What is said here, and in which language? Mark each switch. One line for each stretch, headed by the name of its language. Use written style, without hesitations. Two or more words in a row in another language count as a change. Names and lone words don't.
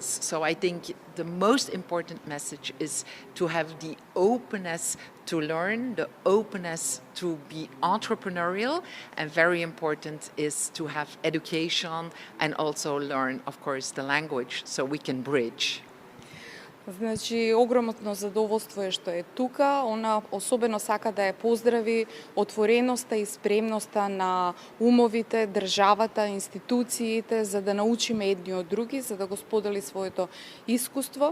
English: So I think the most important message is to have the openness to learn, the openness to be entrepreneurial, and very important is to have education and also learn, of course, the language so we can bridge.
Macedonian: Значи, огромно задоволство е што е тука. Она особено сака да ја поздрави отвореноста и спремноста на умовите, државата, институциите, за да научиме едни од други, за да го сподели своето искуство.